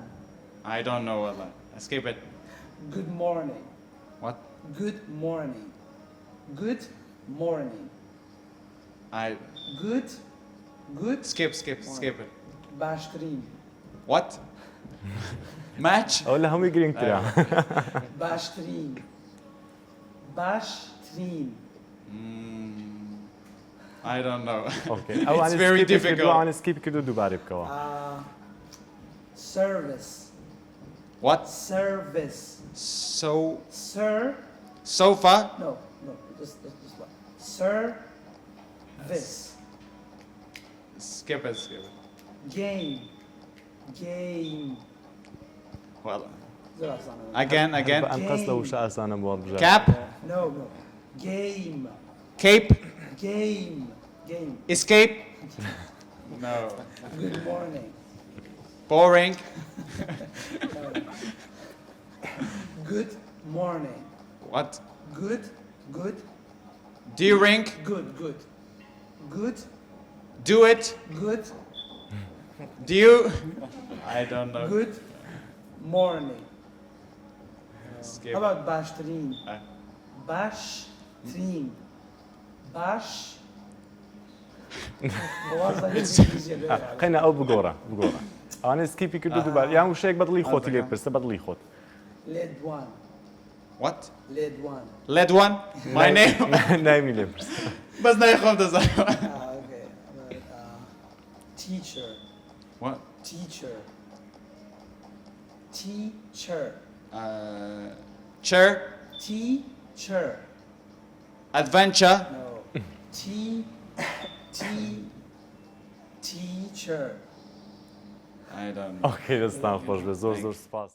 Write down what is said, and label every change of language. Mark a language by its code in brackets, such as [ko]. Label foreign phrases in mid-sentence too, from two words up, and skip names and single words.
[en] I don't know. Skip it. Good morning. What? Good morning. Good morning. Good. Skip it. [ckb] Bashtreen. [en] What? Match? [ckb] ئەو لە هەمووی گرنگترە Bashtreen. Bashtreen. [en] I don't know. It's very difficult. [ckb] ئەوانە سکیپ کرد و دووبارێ بکەوە [en] Service. What? Service. Sofa? No. Just one. Service. Skip it. Game. Well, [ckb] زۆر [en] again. [ckb] ئەم قەس لە وشە ئاسانم بۆ بژە [en] Cap? No. Game. Cape? Game. Escape? No. Good morning. Boring? Good morning. What? Good. During? Good. Do it? Good. Do you? I don't know. Good morning. Skip. How about Bashtreen? Bashtreen. [ckb] قەینە ئەو بگۆڕە ئەوانە سکیپی کرد و دووبارە یان وشەیەک بەدڵی خۆتی لێ پرسە بەدڵی خۆت [en] Lead one. What? Lead one. My name? [ckb] نایمی لێ پرسە بس نايخوف ده [en] Okay. Teacher. What? Teacher. Chair? Teacher. Adventure? No. Teacher. I don't know. [ckb] ئۆکەی دەستان خۆش بێ زۆر سپاس